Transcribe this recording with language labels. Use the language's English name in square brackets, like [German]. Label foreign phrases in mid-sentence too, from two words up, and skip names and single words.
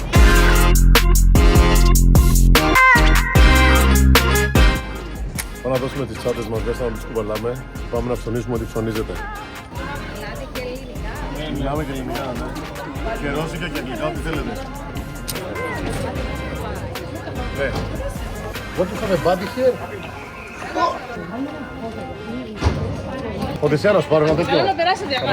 [Greek] Πάμε να δώσουμε τις τσάντες μας μέσα να τις κουβαλάμε. Πάμε να ψωνίσουμε ό,τι ψωνίζεται. Μιλάτε και ελληνικά. Ναι, μιλάμε και ελληνικά, ναι. Και ρώσικα και αγγλικά, ό,τι θέλετε. Ναι. [English] What do you have a body here? [Greek] Οδυσσέα να σου πάρω ένα τέτοιο. Θέλω να περάσει διαγώνια.